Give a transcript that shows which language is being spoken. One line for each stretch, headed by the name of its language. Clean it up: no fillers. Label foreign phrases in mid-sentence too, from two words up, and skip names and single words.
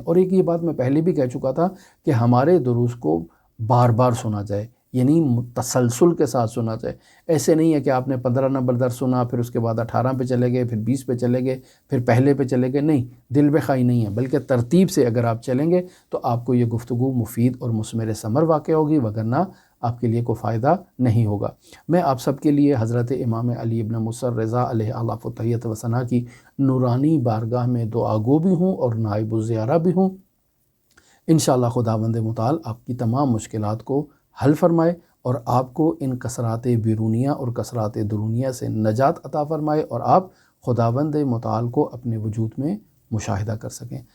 Urdu: اور ایک یہ بات میں پہلے بھی کہہ چکا تھا کہ ہمارے دروس کو بار بار سنا جائے، یعنی تسلسل کے ساتھ سنا جائے۔ ایسے نہیں ہے کہ آپ نے 15 نمبر درس سنا، پھر اس کے بعد 18 پہ چلے گئے، پھر 20 پہ چلے گئے، پھر پہلے پہ چلے گئے، نہیں، دل بخائی نہیں ہے، بلکہ ترتیب سے اگر آپ چلیں گے تو آپ کو یہ گفتگو مفید اور مثمر ثمر واقع ہوگی، وگرنہ آپ کے لیے کوئی فائدہ نہیں ہوگا۔ میں آپ سب کے لیے حضرت امام علی ابن موسیٰ رضا علیہ الاف و تحیت و ثنا کی نورانی بارگاہ میں دعا گو بھی ہوں اور نائب الزیارہ بھی ہوں۔ انشاءاللہ خداوند متعال آپ کی تمام مشکلات کو حل فرمائے اور آپ کو ان کثرات بیرونیہ اور کثرات درونیہ سے نجات عطا فرمائے، اور آپ خداوند متعال کو اپنے وجود میں مشاہدہ کر سکیں۔